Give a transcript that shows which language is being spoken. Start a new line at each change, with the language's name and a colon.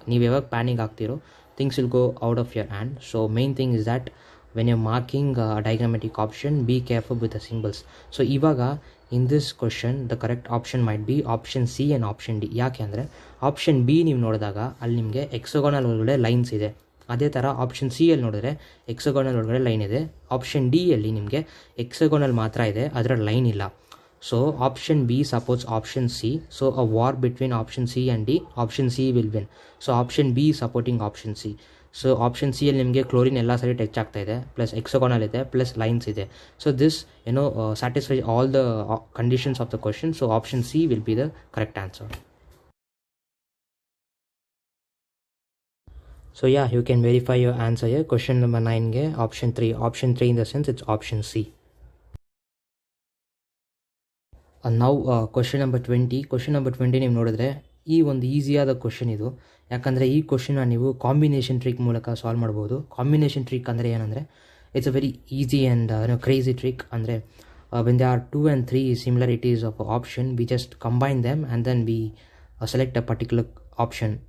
Kannada: ನೀವು ಯಾವಾಗ ಪ್ಯಾನಿಕ್ ಆಗ್ತಿರೋ
English: things will go out of your hand. So main thing is that when you're marking a diagrammatic option, be careful with the symbols. So ivaga in this question the correct option might be option C and option D.
Kannada: ಯಾಕೆ ಅಂದರೆ option B ನೀವು ನೋಡಿದಾಗ ಅಲ್ಲಿ ನಿಮಗೆ ಎಕ್ಸೋಗೋನಲ್ ಒಳಗಡೆ lines ಇದೆ, ಅದೇ ಥರ ಆಪ್ಷನ್ ಸಿ ಅಲ್ಲಿ ನೋಡಿದ್ರೆ ಎಕ್ಸೋಗೋನಲ್ ಒಳಗಡೆ ಲೈನ್ ಇದೆ. ಆಪ್ಷನ್ ಡಿ ಅಲ್ಲಿ ನಿಮಗೆ ಎಕ್ಸೋಗೋನಲ್ ಮಾತ್ರ ಇದೆ, ಅದರ ಲೈನ್ ಇಲ್ಲ.
English: So option B supports option C. So a war between option C and D, option C will win. So option B is supporting option C.
Kannada: So option C ಅಲ್ಲಿ ನಿಮಗೆ chlorine ಎಲ್ಲ ಸರಿ ಟಚ್ ಆಗ್ತಾ ಇದೆ, plus ಎಕ್ಸೋಗಾನಲ್ ಇದೆ, plus lines ಇದೆ.
English: So this satisfy all the conditions of the question. So option C will be the correct answer. So yeah, you can verify your answer here. Question number 9 ge option 3. Option 3 in the sense it's option C. And now question number 20. Question number 20
Kannada: ನೀವು ನೋಡಿದ್ರೆ ಈ ಒಂದು ಈಸಿಯಾದ question ಇದು. ಯಾಕಂದರೆ ಈ ಕ್ವಶನ್ನ ನೀವು combination trick ಮೂಲಕ solve ಮಾಡ್ಬೋದು.
English: combination trick
Kannada: ಅಂದರೆ ಏನಂದರೆ
English: It's a very easy and crazy trick. ಅಂದರೆ when they are 2 and 3 similarities of option, we just combine them and then we select a particular option.